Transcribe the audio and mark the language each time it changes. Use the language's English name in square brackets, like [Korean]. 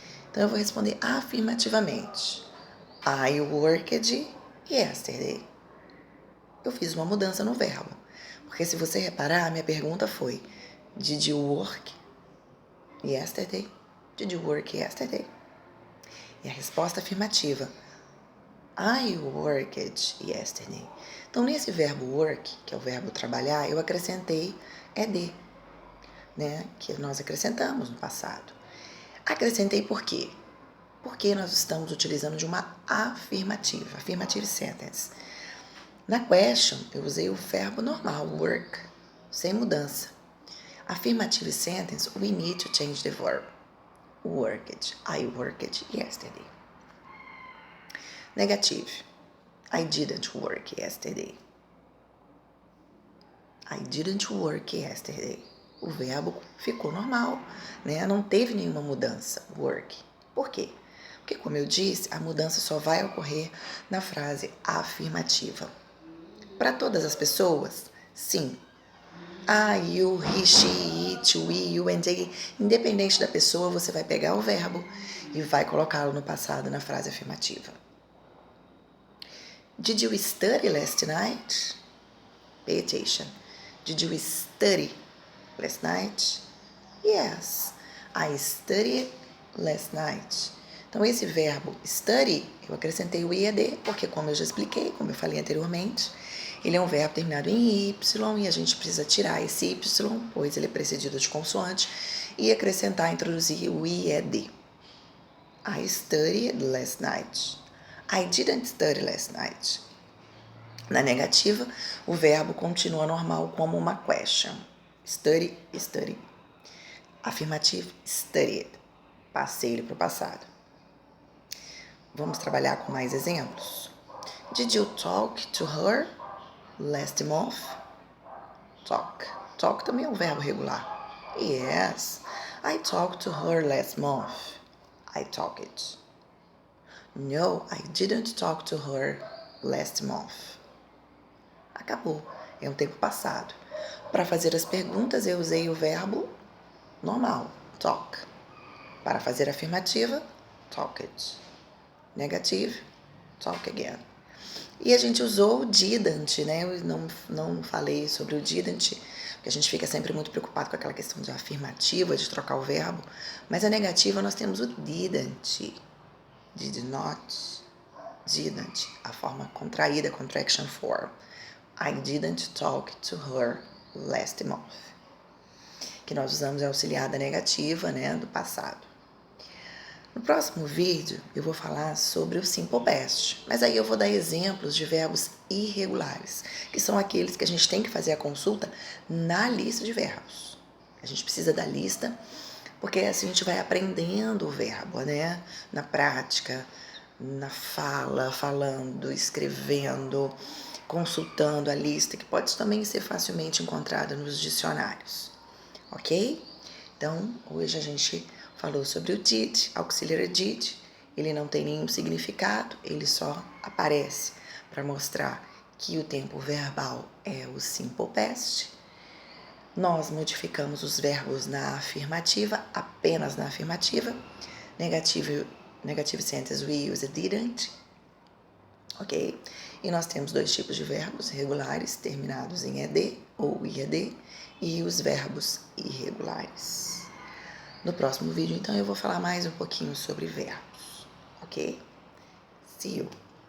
[Portuguese] Então, eu vou responder afirmativamente. [English] I worked yesterday. [Portuguese] Eu fiz uma mudança no verbo. Porque se você reparar, minha pergunta foi: [English] did you work yesterday? Did you work yesterday? [Portuguese] E a resposta afirmativa: [English] I worked yesterday. [Portuguese] Então, nesse verbo work, que é o verbo trabalhar, eu acrescentei ed, né? Que nós acrescentamos no passado. Acrescentei por quê? Porque nós estamos utilizando de uma afirmativa, affirmative sentence. Na question, eu usei o verbo normal, work, sem mudança. [English] Affirmative sentence, we need to change the verb. Worked, I worked yesterday. Negative, I didn't work yesterday. I didn't work yesterday. [Portuguese] O verbo ficou normal, né? Não teve nenhuma mudança, work. Por quê? Porque, como eu disse, a mudança só vai ocorrer na frase afirmativa. Para todas as pessoas, sim. [English] I, you, he, she, it, we, you and they. [Portuguese] Independente da pessoa, você vai pegar o verbo e vai colocá-lo no passado na frase afirmativa. [English] Did you study last night? Pay attention. Did you study last night? Yes, I studied last night. [Portuguese] Então, esse verbo study, eu acrescentei o IED, porque como eu já expliquei, como eu falei anteriormente, ele é um verbo terminado em Y e a gente precisa tirar esse Y, pois ele é precedido de consoante, e acrescentar, introduzir o IED. [English] I studied last night. I didn't study last night. [Portuguese] Na negativa, o verbo continua normal como uma question. [English] Study, study. Afirmativo, studied. [Portuguese] Passei ele para o passado. Vamos trabalhar com mais exemplos. [English] Did you talk to her last month? Talk. [Portuguese] Talk também é um verbo regular. [English] Yes, I talked to her last month. I talked. No, I didn't talk to her last month. [Portuguese] Acabou. É um tempo passado. Para fazer as perguntas, eu usei o verbo normal, talk. Para fazer a afirmativa, talked. [English] Negative, talk again. [Portuguese] E a gente usou o didn't, né? Eu não falei sobre o didn't, porque a gente fica sempre muito preocupado com aquela questão de afirmativa, de trocar o verbo. Mas a negativa nós temos o didn't. Did not, didn't. A forma contraída, contraction form. [English] I didn't talk to her last month. [Portuguese] Que nós usamos a auxiliar da negativa, né? Do passado. No próximo vídeo, eu vou falar sobre o simple past, mas aí eu vou dar exemplos de verbos irregulares, que são aqueles que a gente tem que fazer a consulta na lista de verbos. A gente precisa da lista, porque assim a gente vai aprendendo o verbo, né? Na prática, na fala, falando, escrevendo, consultando a lista, que pode também ser facilmente encontrada nos dicionários, ok? Então, hoje a gente falou sobre o did, auxiliary did. Ele não tem nenhum significado, ele só aparece para mostrar que o tempo verbal é o simple past. Nós modificamos os verbos na afirmativa, apenas na afirmativa. [English] Negative sentence, we use didn't. Ok? [Portuguese] E nós temos dois tipos de verbos regulares, terminados em ED ou IED, e os verbos irregulares. No próximo vídeo, então, eu vou falar mais um pouquinho sobre verbos, ok? [English] See you!